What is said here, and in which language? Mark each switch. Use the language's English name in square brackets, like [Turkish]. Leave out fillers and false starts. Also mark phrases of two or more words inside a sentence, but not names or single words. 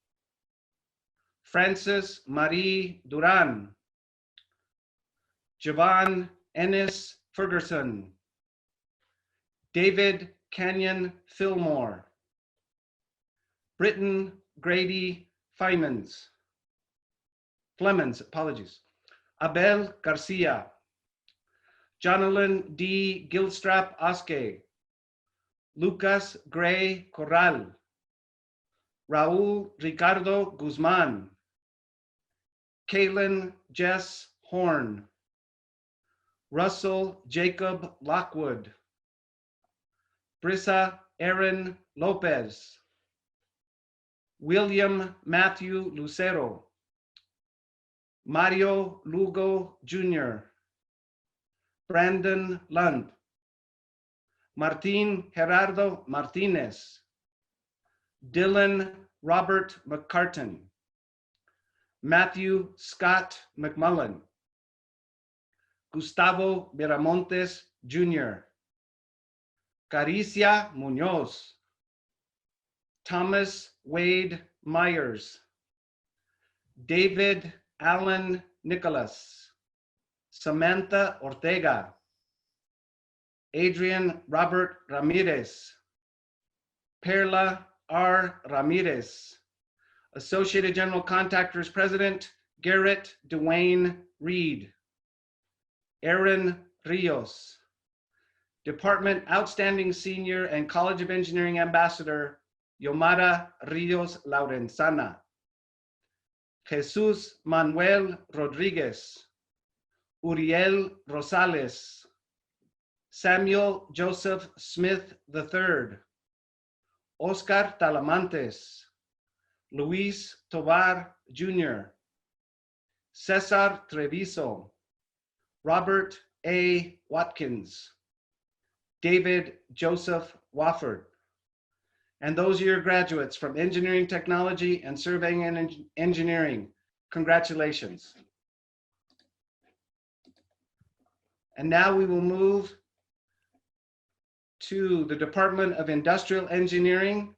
[English] Frances Marie Duran, Javon Ennis Ferguson, David Canyon Fillmore, Britton Grady Flemons, Abel Garcia, Jonathan D. Gilstrap Osque, Lucas Gray Corral, Raul Ricardo Guzman, Kaylin Jess Horn, Russell Jacob Lockwood, Brissa Aaron Lopez, William Matthew Lucero, Mario Lugo Jr., Brandon Lund, Martin Gerardo Martinez, Dylan Robert McCartan, Matthew Scott McMullen, Gustavo Miramontes Jr., Caricia Munoz, Thomas Wade Myers, David Allen Nicholas, Samantha Ortega, Adrian Robert Ramirez, Perla R. Ramirez, Associated General Contractors President Garrett Dwayne Reed, Aaron Rios, Department Outstanding Senior and College of Engineering Ambassador Yomara Rios Laurenzana, Jesus Manuel Rodriguez, Uriel Rosales, Samuel Joseph Smith III, Oscar Talamantes, Luis Tovar Jr., Cesar Treviso, Robert A. Watkins, David Joseph Wofford. And those are your graduates from Engineering Technology and Surveying and Engineering. Congratulations. And now we will move to the Department of Industrial Engineering.